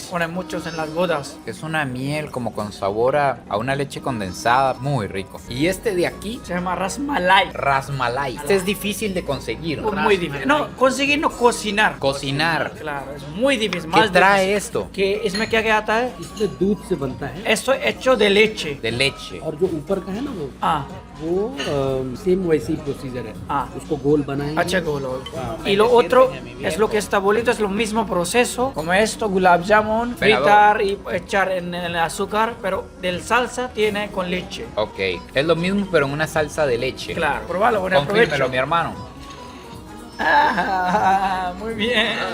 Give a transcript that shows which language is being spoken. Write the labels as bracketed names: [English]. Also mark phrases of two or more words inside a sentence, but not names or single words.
[Spanish] Ponen muchos en las bodas. Es una miel como con sabor a una leche condensada. Muy rico. Y este de aquí, Se llama rasmalai. rasmalai. Este es difícil de conseguir. Muy difícil. No, conseguir no cocinar. Cocinar. Claro, es muy difícil. ¿Qué Más trae difícil. esto? [Hindi] Que इसमें क्या क्या आता है? इसमें दूध से बनता है. [Spanish] Esto es hecho de leche. De leche. [Hindi] और जो ऊपर का है ना Ah, वो सेम वैसी प्रोसीजर है. Ah. उसको गोल बनाएंगे. H golo. [Spanish] Y lo otro es lo que está bolito, es lo mismo proceso. Como esto, gulab jamun, fritar y echar en el azúcar, pero del salsa tiene con leche. Ok. Es lo mismo pero en una salsa de leche. Claro, probalo, buen Confírmelo, aprovecho. mi hermano. Ah, muy bien.